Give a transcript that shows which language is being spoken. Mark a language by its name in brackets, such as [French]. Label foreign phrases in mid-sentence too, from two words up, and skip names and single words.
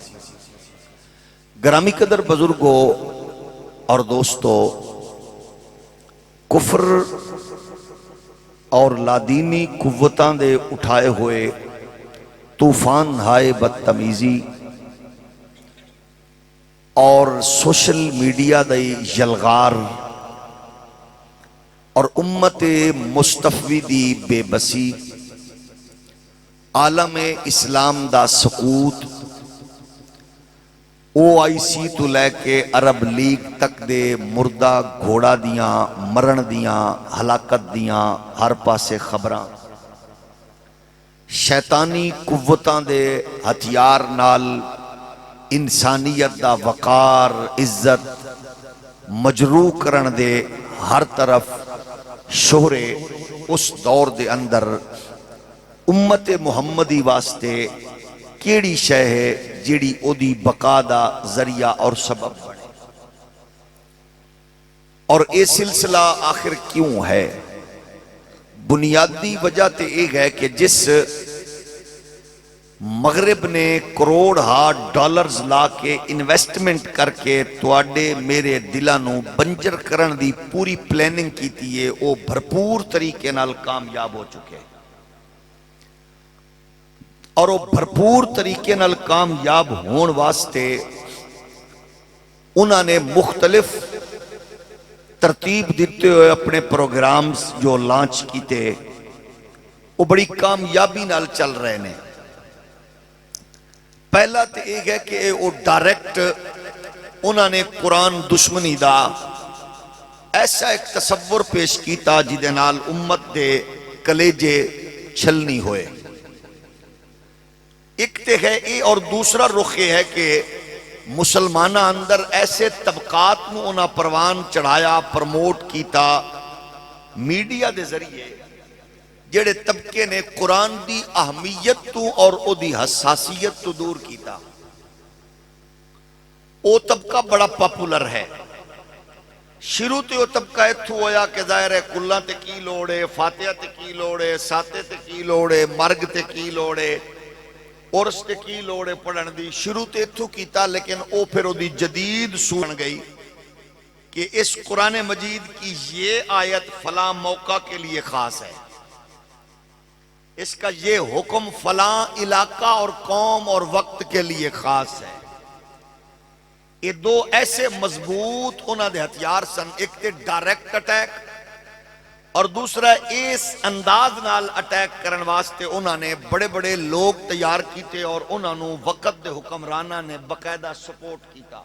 [Punjabi] گرامی قدر بزرگو اور دوستو، کفر اور لادینی قوتاں دے اٹھائے ہوئے طوفان ہائے بدتمیزی اور [English] social media [Punjabi] دے یلغار اور امت مصطفی دی بے بسی، عالم اسلام دا سقوط، OIC تو لے کے عرب لیگ تک دے مردہ گھوڑا دیاں مرن دیاں ہلاکت دیاں ہر پاسے خبراں، شیطانی قوتاں دے ہتھیار نال انسانیت دا وقار عزت مجروح کرن دے ہر طرف شہرے اس دور دے اندر امت محمدی واسطے کیڑی شے ہے جیڑی او دی بقا دا ذریعہ اور سبب بنے، اور اے سلسلہ آخر کیوں ہے؟ بنیادی وجہ تے ایک ہے کہ جس مغرب نے کروڑ ہا ڈالرز لا کے انویسٹمنٹ کر کے تواڈے میرے دلانو بنجر کرن دی پوری پلاننگ کیتی ہے، وہ بھرپور طریقے نال کامیاب ہو چکے، اور وہ بھرپور طریقے نال کامیاب ہون واسطے انہوں نے مختلف ترتیب دیتے ہوئے اپنے پروگرامز جو لانچ کیتے وہ بڑی کامیابی نال چل رہے ہیں۔ پہلا تو ایک ہے کہ وہ ڈائریکٹ انہوں نے قرآن دشمنی دا ایسا ایک تصور پیش کیتا جدے نال امت دے کلیجے چھلنی ہوئے، ایک تے ہے اے، اور دوسرا رخ یہ ہے کہ مسلمانہ اندر ایسے طبقات نو انہاں پروان چڑھایا پرموٹ کیتا میڈیا دے ذریعے جڑے طبقے نے قرآن دی اہمیت تو اور او دی حساسیت تو دور کیتا، او طبقہ بڑا پاپولر ہے۔ شروع تے او طبقہ اتھو ہویا کہ ظاہر ہے کلہ تے کی لوڑے، فاتحہ تے کی لوڑے، ساتے تے کی لوڑے، مرگ تے کی لوڑے، عرس تے کی لوڑے پڑھن دی، شروع تے اتھو کیتا، لیکن او پھر او دی جدید سن گئی [Urdu] کہ اس قرآن مجید کی یہ آیت فلاں موقع کے لیے خاص ہے، اس کا یہ حکم فلاں علاقہ اور قوم اور وقت کے لیے خاص ہے۔ [Punjabi] یہ دو ایسے مضبوط انہاں دے ہتھیار سن، ایک تے [English] direct attack [Punjabi] اور دوسرا اس انداز نال اٹیک کرن واسطے انہاں نے بڑے بڑے لوگ تیار کیتے اور انہاں نو وقت دے حکمرانہ نے باقاعدہ سپورٹ کیتا۔